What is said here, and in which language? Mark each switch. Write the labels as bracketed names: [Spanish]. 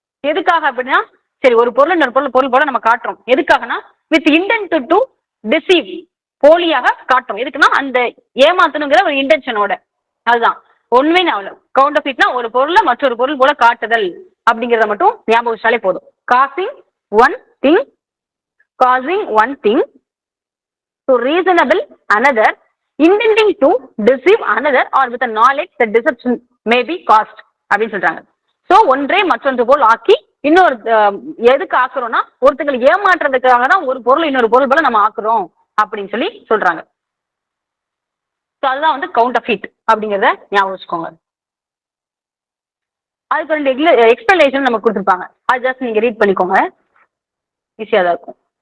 [Tamil] எதுக்காக அப்படின்னா சரி ஒரு பொருள் இன்னொரு பொருள் போல நம்ம காட்டுறோம், எதுக்காகனா வித் இன்டென்ட் டு டிசீவ், போலியாக காட்டுறோம். எதுக்குன்னா அந்த ஏமாத்தணுங்கிற ஒரு இன்டென்ஷனோட. அதுதான் ஒண்ணுமே ஞாபகம். கவுண்ட் ஆஃப் ஃபீட்னா ஒரு பொருளை மற்றொரு பொருள் போல காட்டுதல் அப்படிங்கறத மட்டும் ஞாபகம் வச்சாலே போதும். [English] causing one thing, causing one thing to reasonable another, intending to deceive another or with a knowledge that deception may be caused [Tamil] அப்படின்னு சொல்றாங்க. சோ ஒன்றே மற்றொன்று போல் ஆக்கி இன்னொரு எதுக்கு ஆக்குறோம்னா ஒருத்தங்களை ஏமாற்றுறதுக்காக தான் ஒரு பொருள் இன்னொரு பொருள் போல நம்ம ஆக்குறோம் அப்படின்னு சொல்லி சொல்றாங்க. அதுதான் வந்து கவுண்ட் ஆஃப் ஃபீட் அப்படிங்கறத ஞாபகம் வச்சுக்கோங்க. அதுக்கு ரெண்டு எக்ஸ்பிளனேஷன் நமக்கு கொடுத்துருப்பாங்க, அது ஜஸ்ட் நீங்க ரீட் பண்ணிக்கோங்க, ஈஸியா தான் இருக்கும்.